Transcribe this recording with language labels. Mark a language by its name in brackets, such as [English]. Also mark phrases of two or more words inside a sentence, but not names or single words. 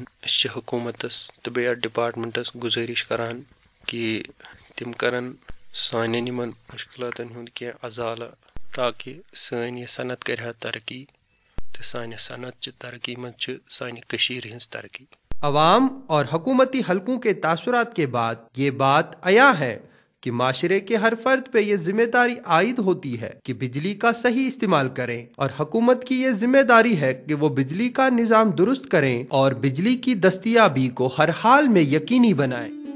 [Kashmiri] أسۍ چھِ حکوٗمتس تہٕ بیٚیہِ اتھ ڈپارٹمنٹس گُزٲرِش کران کہ تِم کرن سانٮ۪ن یِمن مشکلاتن ہُنٛد کینٛہہ ازالہٕ تاکہ سٲنۍ یہِ صنعت کرِ ہا ترقی تہٕ سانہِ صنعت چہِ ترقی منٛز چھِ سانہِ کٔشیٖرِ ہٕنٛز ترقی. [Urdu] عوام اور حکومتی حلقوں کے تاثرات کے بعد یہ بات عیاں ہے کہ معاشرے کے ہر فرد پہ یہ ذمہ داری عائد ہوتی ہے کہ بجلی کا صحیح استعمال کریں، اور حکومت کی یہ ذمہ داری ہے کہ وہ بجلی کا نظام درست کریں اور بجلی کی دستیابی کو ہر حال میں یقینی بنائیں۔